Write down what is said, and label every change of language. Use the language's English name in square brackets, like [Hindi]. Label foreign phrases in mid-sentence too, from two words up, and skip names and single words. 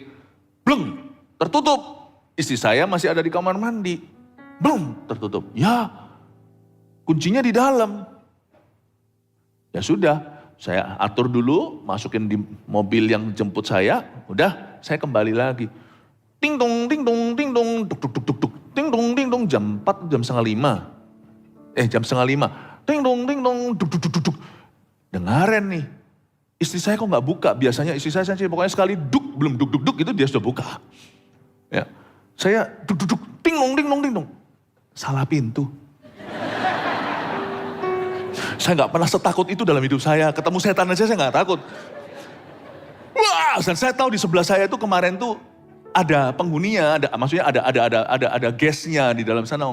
[Indonesian] Bleng, tertutup. Istri saya masih ada di kamar mandi. Bleng, tertutup. Ya, kuncinya di dalam. Ya sudah, saya atur dulu, masukin di mobil yang jemput saya, udah saya kembali lagi. Ting dong, ting dong, ting dong, duk duk duk duk duk. Ting dong, ting dong, jam 4, jam setengah 5. Jam setengah 5. Ting dong, duk duk duk duk duk. Dengaran nih. Istri saya kok nggak buka? Biasanya istri saya pokoknya sekali duk, belum duk duk duk itu dia sudah buka. Ya, saya duk duk duk, ting dong, ting dong, ting dong. Salah pintu. Saya nggak pernah setakut itu dalam hidup saya. Ketemu setan aja saya nggak takut. Wah, dan saya tahu di sebelah saya itu kemarin tuh ada penghuninya, maksudnya ada guestnya di dalam sana.